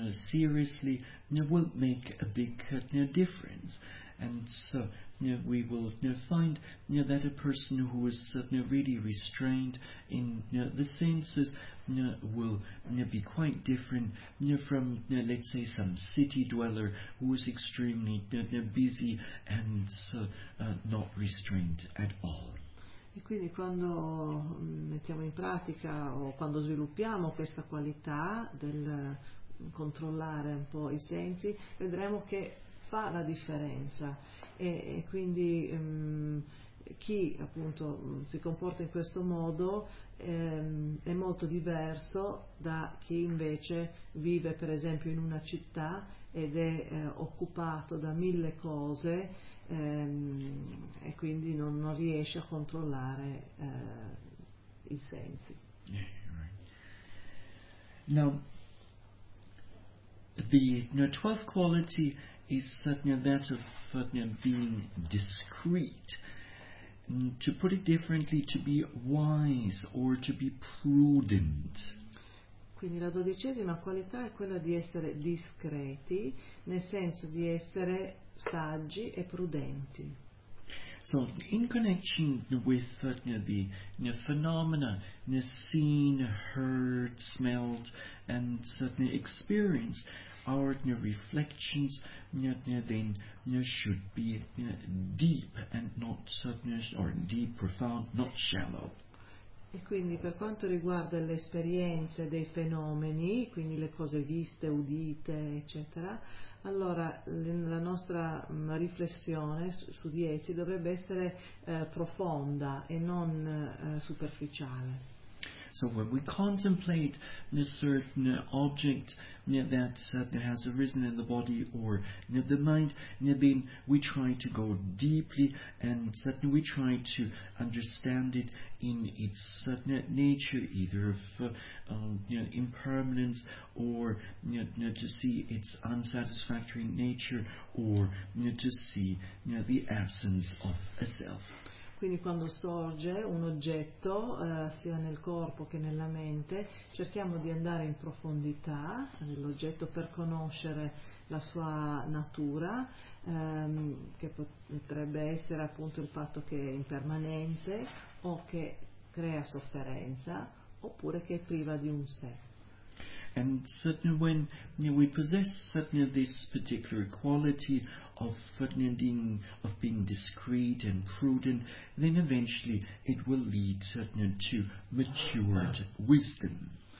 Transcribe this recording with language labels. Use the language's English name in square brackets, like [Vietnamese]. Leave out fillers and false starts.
[English] Seriously, will make a big difference, and so we will find that a person who is really restrained in the senses will be quite different from, let's say, some city dweller who is extremely busy and not restrained at all. [Italian] E quindi quando mettiamo in pratica o quando sviluppiamo questa qualità del controllare un po' i sensi, vedremo che fa la differenza, e quindi chi appunto si comporta in questo modo è molto diverso da chi invece vive per esempio in una città ed è occupato da mille cose e quindi non riesce a controllare i sensi. [English] Yeah, right. No. The 12th quality is that of being discreet. To put it differently, to be wise or to be prudent. [Italian] Quindi la dodicesima qualità è quella di essere discreti, nel senso di essere saggi e prudenti. [English] So, in connection with the phenomena seen, heard, smelled, and experienced, our reflections then should be deep and not or deep, profound, not shallow. [Italian] E quindi per quanto riguarda le esperienze dei fenomeni, quindi le cose viste, udite, eccetera, allora la nostra riflessione su di essi dovrebbe essere profonda e non superficiale. [English] So when we contemplate a certain object that has arisen in the body or the mind, then we try to go deeply and we try to understand it in its nature, either of impermanence, or to see its unsatisfactory nature, or to see the absence of a self. [Italian] Quindi quando sorge un oggetto, sia nel corpo che nella mente, cerchiamo di andare in profondità nell'oggetto per conoscere la sua natura, che potrebbe essere appunto il fatto che è impermanente o che crea sofferenza, oppure che è priva di un sé. [English] And certainly when we possess certainly this particular quality of being, of being discreet and prudent, then eventually it will lead certainly to matured wisdom.